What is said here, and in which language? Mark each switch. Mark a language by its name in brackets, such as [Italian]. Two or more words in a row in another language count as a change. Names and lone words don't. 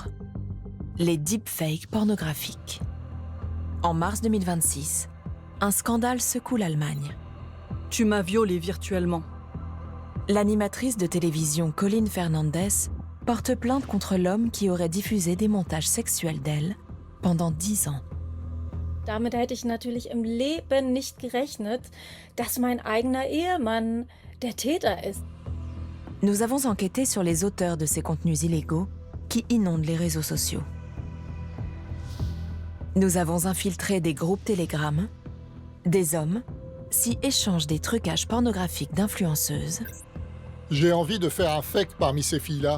[French] Les deepfakes pornographiques. En mars 2026, un scandale secoue l'Allemagne. Tu m'as violée virtuellement. L'animatrice de télévision Colin Fernandez porte plainte contre l'homme qui aurait diffusé des montages sexuels d'elle pendant 10 ans. [German] Damit hätte ich natürlich im Leben nicht gerechnet, dass mein eigener Ehemann der Täter ist. [French] Nous avons enquêté sur les auteurs de ces contenus illégaux qui inondent les réseaux sociaux. Nous avons infiltré des groupes Telegram, des hommes s'y échangent des trucages pornographiques d'influenceuses. J'ai envie de faire un fake parmi ces filles-là.